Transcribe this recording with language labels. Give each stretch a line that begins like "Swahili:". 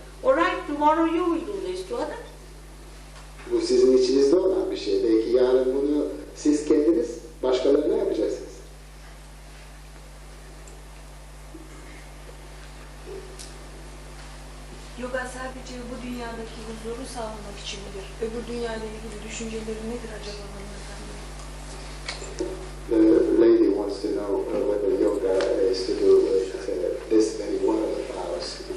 English: All right, tomorrow you will do this to others.
Turkish: Bu sizin içinizde olan bir şey. Belki yarın bunu siz kendiniz başkalarına yapacaksınız. Yoga sadece bu dünyadaki huzuru sağlamak için midir? Öbür dünyayla ilgili düşünceleri nedir acaba hanımefendi?
English: The lady wants to know whether yoga is to do with this very world of ours.